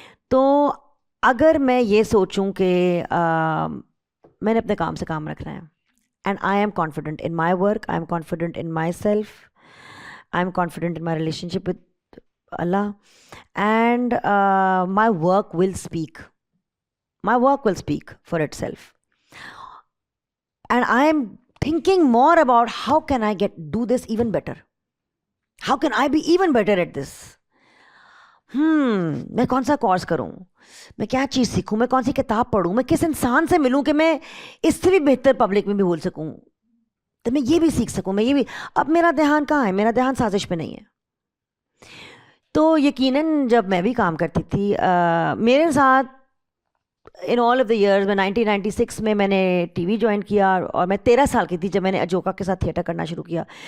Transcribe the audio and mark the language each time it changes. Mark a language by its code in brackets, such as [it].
[ur] تو اگر میں یہ سوچوں کہ میں نے اپنے کام سے کام رکھنا ہے، [en] And I am confident in my work, I am confident in myself, I am confident in my relationship with Allah, and my work will speak. My work will speak for itself. And I am thinking more about how can I do this even better? How can I be even better at this? [ur] میں کون سا course کروں، میں کیا چیز سیکھوں، میں کون سی کتاب پڑھوں، میں کس انسان سے ملوں کہ میں اس سے بھی بہتر پبلک میں بھی بول سکوں، تو میں یہ بھی سیکھ سکوں، میں یہ بھی. اب میرا دھیان کہاں ہے؟ میرا دھیان سازش پہ نہیں ہے. تو یقیناً جب میں بھی کام کرتی تھی، میرے ساتھ [en] in all of the years, [ur] میں 1996 میں نے ٹی وی جوائن کیا اور میں 13 سال کی تھی جب میں نے اجوکا کے ساتھ تھیٹر کرنا شروع کیا.